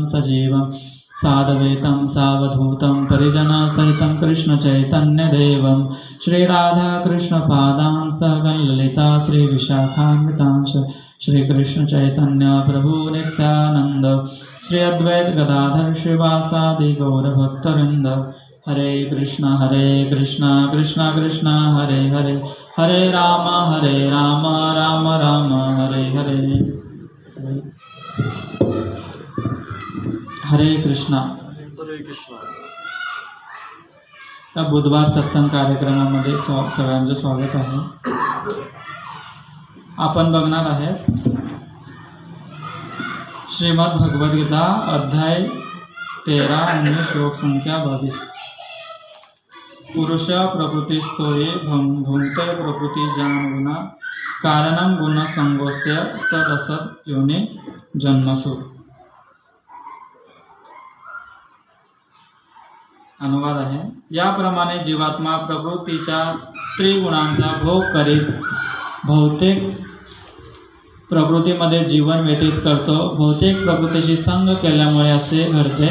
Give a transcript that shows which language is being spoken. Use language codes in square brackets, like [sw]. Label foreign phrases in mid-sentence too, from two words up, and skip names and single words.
[sa] सजीवं साधवेतं सावधूतं परिजनसहितं कृष्णचैतन्यदेवं श्रीराधाकृष्णपादां सहगं ललिता श्रीविशाखान्वितांश श्रीकृष्णचैतन्य प्रभु नित्यानन्द श्री अद्वैत गदाधर श्रीवासादि गौरभक्तवृन्द हरे कृष्ण कृष्ण कृष्ण हरे हरे हरे राम राम राम हरे हरे हरे कृष्णा. [mr] या बुधवार सत्संग कार्यक्रमामध्ये सगळ्यांचं स्वागत आहे. आपण बघणार आहेत श्रीमद् भगवद्गीता अध्याय 13 आणि श्लोक संख्या 22. [sa] पुरुष प्रकृतिस्थोये भुंक्ते प्रकृति जान कारणं गुण संगोस्य सदसत योनि जन्मसु. [mr] अनुवाद आहे. याप्रमाणे जीवात्मा प्रकृतीच्या त्रिगुणांचा भोग करीत भौतिक प्रकृतीमध्ये जीवन व्यतीत करतो. भौतिक प्रकृतीशी संग केल्यामुळे असे घडते.